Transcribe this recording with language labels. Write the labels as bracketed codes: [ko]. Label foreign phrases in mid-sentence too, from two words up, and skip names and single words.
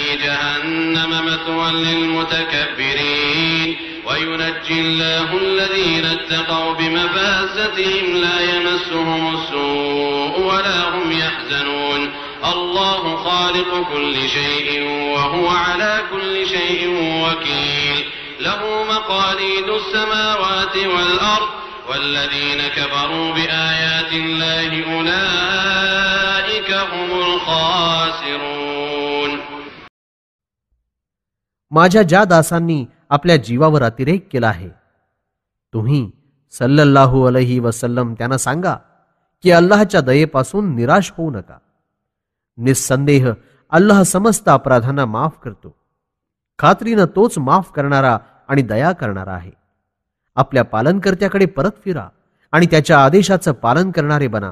[ar] جهنم مثوى للمتكبرين وينجي الله الذين اتقوا بمفازتهم لا يمسهم السوء ولا هم يحزنون الله خالق كل شيء وهو على كل شيء وكيل له مقاليد السماوات والأرض والذين كفروا بآيات الله أولئك هم الخاسرون. [mr] माझ्या ज्या दासांनी आपल्या जीवावर अतिरेक केला आहे तुम्ही [ar] صلى الله عليه وسلم [mr] त्यांना सांगा की अल्लाहच्या दयेपासून निराश होऊ नका. निस्संदेह अल्लाह समस्त अपराधांना माफ करतो. खात्रीनं तोच माफ करणारा आणि दया करणारा आहे. आपल्या पालनकर्त्याकडे परत फिरा आणि त्याच्या आदेशाचं पालन करणारे बना.